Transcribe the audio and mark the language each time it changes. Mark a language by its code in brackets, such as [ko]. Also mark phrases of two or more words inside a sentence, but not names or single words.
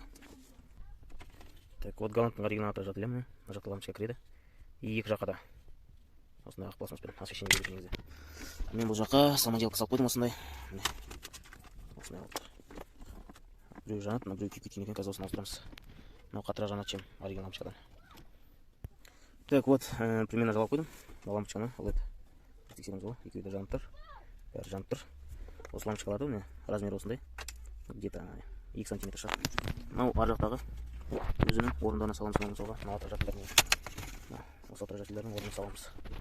[ru] Так, вот [kk] галанттың оригиналы аты жатыр. Мына жақта лампочка кіреді. И екі жаққа да осындай ақ пластмасспен освещение береді негізі. Мен бұл жаққа самоделка салып қойдым осындай. Осындай вот. Біреу жанады, мына біреу күйіп кеткен екен, қазір осыны ауыстырамыз. Мынау қаттырақ жанады, [ru] чем оригинал лампочкадан. Так, вот, примерно [kk] жалап қойдым. Лампочканы LED тексереміз ғой. Екеуі де жанып тұр. Бәрі жанып тұр. Осы лампочкаларды міне размері осындай. Где-то 2 сантиметр шығады. Мынау ар жақтағы өзінің орындығына саламыз мысалға. Мына отражательдердің осы отражательдердің орнына саламыз.